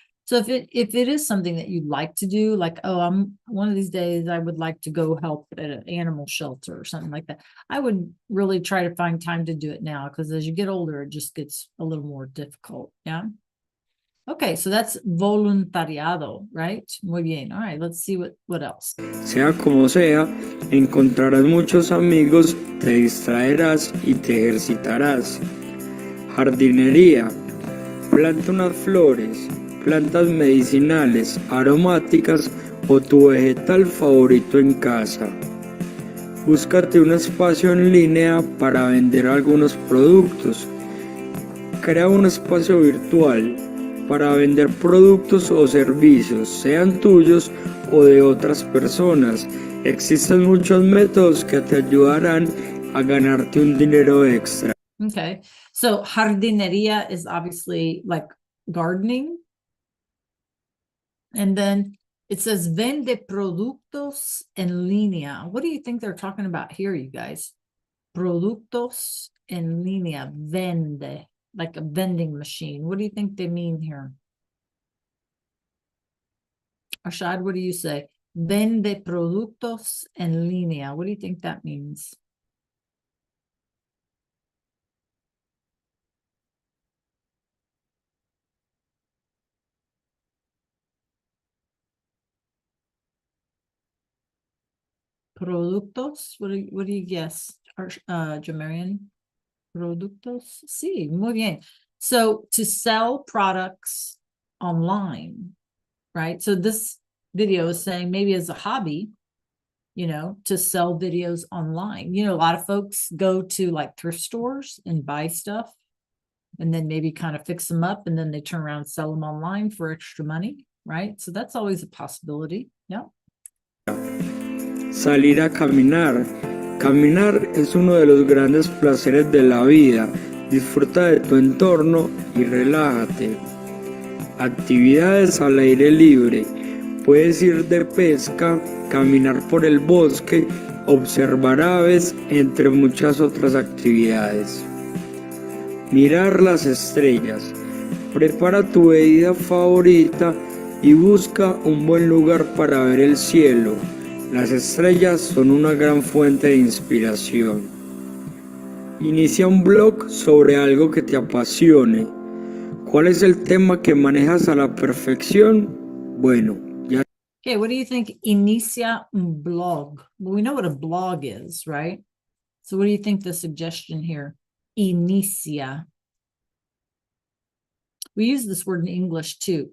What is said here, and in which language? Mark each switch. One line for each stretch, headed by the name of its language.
English: So if it is something that you'd like to do, like, oh, I'm one of these days I would like to go help at an animal shelter or something like that, I would really try to find time to do it now, because as you get older, it just gets a little more difficult. Yeah. Okay, so that's voluntariado, right?
Spanish: Muy bien.
English: All right, let's see what else.
Spanish: Sea como sea, encontrarás muchos amigos, te distraerás y te ejercitarás. Jardinería. Planta unas flores, plantas medicinales, aromáticas o tu vegetal favorito en casa. Búscate un espacio en línea para vender algunos productos. Crea un espacio virtual para vender productos o servicios, sean tuyos o de otras personas. Existen muchos métodos que te ayudarán a ganarte un dinero extra.
English: Okay, so jardinería is obviously like gardening. And then it says
Spanish: vende productos en línea.
English: What do you think they're talking about here, you guys?
Spanish: Productos en línea, vende,
English: like a vending machine. What do you think they mean here? Arshad, what do you say?
Spanish: Vende productos en línea.
English: What do you think that means? Productos. What do you guess, Jamarian? Productos.
Spanish: Sí, muy bien.
English: So to sell products online, right? So this video is saying maybe as a hobby, to sell videos online. A lot of folks go to like thrift stores and buy stuff and then maybe kind of fix them up and then they turn around and sell them online for extra money, right? So that's always a possibility. Yeah.
Spanish: Salir a caminar. Caminar es uno de los grandes placeres de la vida. Disfruta de tu entorno y relájate. Actividades al aire libre. Puedes ir de pesca, caminar por el bosque, observar aves, entre muchas otras actividades. Mirar las estrellas. Prepara tu bebida favorita y busca un buen lugar para ver el cielo. Las estrellas son una gran fuente de inspiración. Inicia un blog sobre algo que te apasione. ¿Cuál es el tema que manejas a la perfección? Bueno, ya.
English: Okay, what do you think?
Spanish: Inicia un blog.
English: Well, we know what a blog is, right? So what do you think the suggestion here?
Spanish: Inicia.
English: We use this word in English too.